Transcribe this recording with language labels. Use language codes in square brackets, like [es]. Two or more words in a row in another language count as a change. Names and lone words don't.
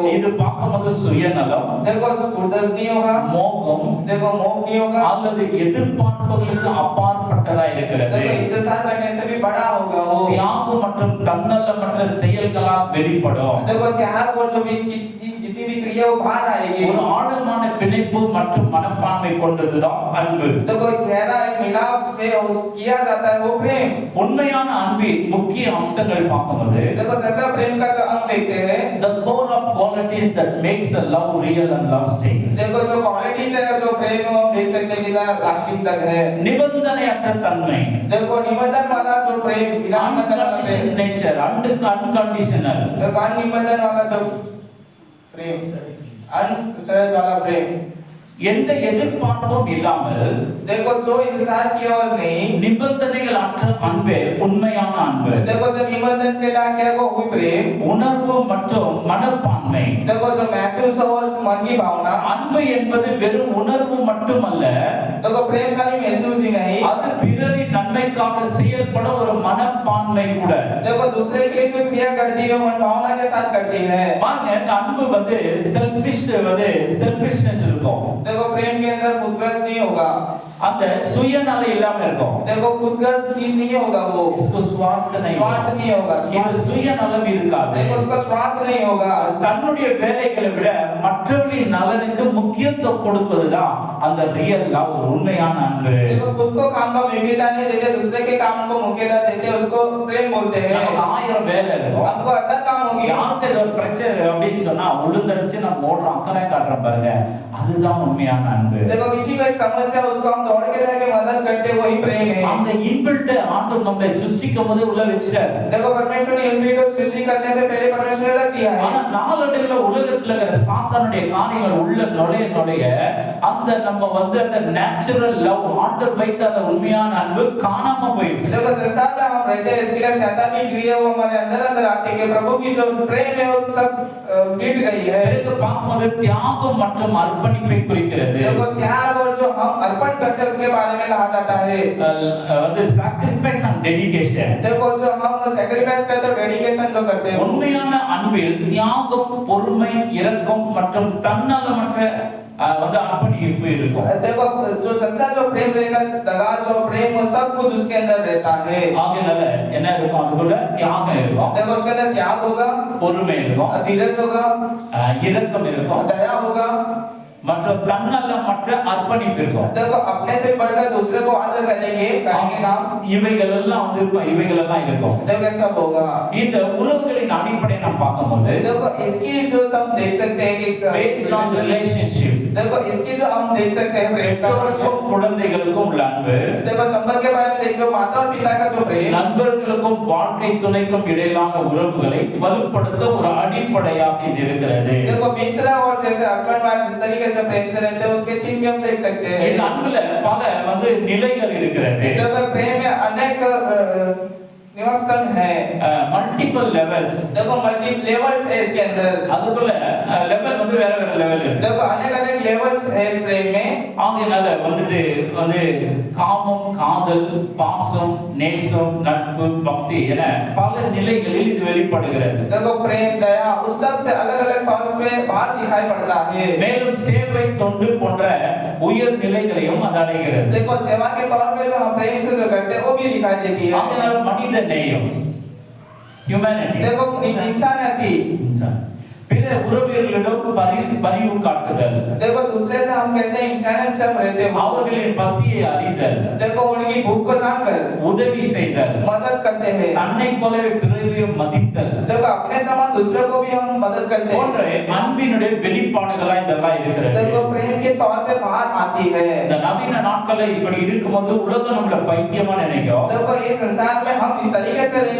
[ta] இது பார்க்கும்போது சுயநலம், [hi] देखो कुर्दस नहीं होगा, [ta] மோகம், [hi] देखो मोह नहीं होगा, [ta] அல்லது எதிர்பார்ப்புகளுக்கு அப்பாற்பட்டதா இருக்கிறது. [hi] देखो इंतजार करने से भी बड़ा होगा वो. [ta] தியாகம் மற்றும் தன்னலமற்ற செயல்களால் வெளிப்படும். [hi] देखो त्याग और जो भी जितनी भी क्रिया वो बाहर आएगी. [ta] ஒரு ஆழமான பிணைப்பு மற்றும் மனப்பான்மை கொண்டதுதான் அன்பு. [hi] देखो गहरा मिलाप से किया जाता है वो प्रेम. [ta] உண்மையான அன்பின் முக்கிய அம்சங்கள் பார்க்கும்போது [hi] देखो सच्चा प्रेम का जो अंग देखते हैं, [en] the core of qualities that makes a love real and lasting. [hi] देखो जो क्वालिटीज है जो प्रेम है वो हम देख सकते हैं कि लास्टिंग तक है. [ta] நிபந்தனையற்ற தன்மை, [hi] देखो निबंधन वाला जो प्रेम, बिना निबंधन वाला प्रेम, [en] unconditional nature, unconditional. [hi] देखो अनिबंधन वाला जो प्रेम, अनशर्त वाला प्रेम, [ta] எந்த எதிர்பார்ப்பும் இல்லாமல் [hi] देखो जो इंतजार किया और नहीं, [ta] நிபந்தனைகள் அற்ற அன்பே உண்மையான அன்பு. [hi] देखो जो निबंधन के ना किया वो हुई प्रेम. [ta] உணர்வு மற்றும் மனப்பான்மை, [hi] देखो जो महसूस और मन की भावना, [ta] அன்பு என்பது வெறும் உணர்வு மட்டுமல்ல, [hi] देखो प्रेम खाली महसूस ही नहीं, [ta] அது பிறரின் நன்மைக்காக செயல்படும் ஒரு மனப்பான்மை கூட. [hi] देखो दूसरे के लिए जो क्रिया करती है वो भावना के साथ करती है. [ta] பாருங்க, இந்த அன்பு செல்ஃபிஷ்னஸ் இருக்கும். [hi] देखो प्रेम के अंदर खुदगर्ज नहीं होगा, அந்த சுயநல இல்லாம இருக்கும். देखो खुदगर्ज नहीं होगा, वो इसको स्वार्थ नहीं होगा, [ta] இது சுயநலம் இருக்காது. [hi] देखो उसका स्वार्थ नहीं होगा. [ta] தன்னுடைய வேலைகளை விட மற்றவரின் நலனுக்கு முக்கியத்துவம் கொடுப்பதுதான் அந்த [en] real love, [ta] உண்மையான அன்பு. [hi] देखो खुद को काम का मुख्यता नहीं देते, दूसरे के काम को मुख्यता देते, उसको प्रेम बोलते हैं. [ta] நமக்கு 1000 வேலை இருக்கும், [hi] हमको अच्छा काम होगी, [ta] யாருக்கு ஏதோ பிரச்சனை அப்படின்னு சொன்னா உளுந்தடிச்சு நம்ம ஓடுறோம், அக்கறை காட்டுறோம் பாருங்க, அதுதான் உண்மையான அன்பு. [hi] देखो किसी को एक समस्या उसको हम दौड़ के जाके मदद करते, वही प्रेम है. [ta] அந்த இன்பில்ட் ஆண்டவர் நம்மை சிருஷ்டிக்கும் போது உள்ள வச்சிட்டாரு. [hi] देखो परमेश्वर ने इनबिल्ट को सृष्टि करने से पहले परमेश्वर ने रख दिया है. [ta] ஆனா நாளடைவுல உலகத்துல இருக்கிற சாத்தானுடைய காரியங்கள் உள்ள நுழைய அந்த நம்ம அந்த [en] natural love, [ta] ஆண்டவர் வைத்த அந்த உண்மையான அன்பு காணாம போயிடுச்சு. [hi] देखो संसार में हम रहते हैं, इसके लिए शैतानी क्रिया वो हमारे अंदर आती है. प्रभु की जो प्रेम है वो सब मिट गई है. [ta] பிறகு பார்க்கும்போது தியாகம் மற்றும் அர்ப்பணிப்பை குறிக்கிறது. [hi] देखो त्याग और जो हम अर्पण करते हैं उसके बारे में कहा जाता है. [en] sacrifice and dedication. [hi] देखो जो हम सैक्रिफाइस करते हैं, डेडिकेशन जो करते हैं, [ta] உண்மையான அன்பில் தியாகம், பொறுமை, இரக்கம் மற்றும் தன்னலமற்ற அர்ப்பணிப்பு இருக்கும். [hi] देखो जो सच्चा जो प्रेम रहेगा, दगाज और प्रेम वो सब कुछ उसके अंदर रहता है. [ta] ஆகையால என்ன இருக்கும்? அதுக்குள்ள தியாகம் இருக்கும், [hi] देखो उसके अंदर त्याग होगा, [ta] பொறுமை இருக்கும், [hi] धीरज होगा, [ta] இரக்கம் இருக்கும், [hi] दया होगा, [ta] மற்றும் தன்னலமற்ற அர்ப்பணிப்பு இருக்கும். [hi] देखो अपने से बढ़कर दूसरे को आदर करेंगे काम, [ta] இவைகள் எல்லாம் இருக்கும், இவைகள் எல்லாம் இருக்கும். [hi] देखो सब होगा. [ta] இந்த உறவுகளின் அடிப்படையை நாம் பார்க்கும்போது [hi] देखो इसकी जो सब देख सकते हैं कि [en] based on relationship, [hi] देखो इसकी जो हम देख सकते हैं प्रेम का, [ta] பெற்றோருக்கும் குழந்தைகளுக்கும் உள்ள அன்பு, [hi] देखो संबंध के बारे में देखो माता और पिता का जो प्रेम, [ta] நண்பர்களுக்கும் வாழ்க்கை துணைக்கும் இடையிலான உறவுகளை வலுப்படுத்த ஒரு அடிப்படையாக இது இருக்கிறது. [hi] देखो मित्र और जैसे [en] husband wife [hi] जिस तरीके से प्रेम से रहते हैं उसके चिन्ह हम देख सकते हैं. [ta] இந்த அன்புல பல நிலைகள் இருக்கிறது. [hi] देखो प्रेम में अनेक निवासस्थल है। [en] multiple levels. [hi] देखो [en] multi levels [hi] है इसके अंदर। [ta] அதுக்குள்ள லெவல் வந்து வேற வேற லெவல் இருக்கு. [hi] देखो अनेक-अनेक लेवल्स है इस प्रेम में। [ta] ஆகையால வந்து காமம், காதல், பாசம், நேசம், நட்பு, பக்தி என பல நிலைகளில் இது வெளிப்படுகிறது. [hi] देखो प्रेम, दया उस सब से अलग-अलग तौर पे बाहर दिखाई पड़ता है। [ta] மேலும் சேவை, தொண்டு போன்ற உயர் நிலைகளையும் அது அடைகிறது. [hi] देखो सेवा के तौर पे जो हम प्रेम से जो करते हैं वो भी दिखाई देती है। [ta] ஆகையால மனித நேயம், ஹியூமனிட்டி, [hi] देखो इंसानियत [ta] பிற உறவினர்களிடம் பரிவு காட்டுதல். [hi] देखो दूसरे से हम कैसे इंसानियत से हम रहते हैं, [ta] அவர்களின் பசியை அறிதல். [hi] देखो उनकी भूख को जानकर [ta] உதவி செய்தல், [hi] मदद करते हैं। [ta] தன்னை போலவே பிறரையும் மதித்தல், [hi] देखो अपने समान दूसरों को भी हम मदद करते हैं। [ta] போன்ற அன்பினுடைய வெளிப்பாடுகளா இதெல்லாம் இருக்கிறது. [hi] देखो प्रेम के तौर पे बाहर आती है। [ta] இந்த நவீன நாட்கள்ல இப்படி இருக்கும்போது உலகம் நம்மள பைத்தியமா நினைக்கும். [hi] देखो ये संसार में हम इस तरीके से रहेंगे,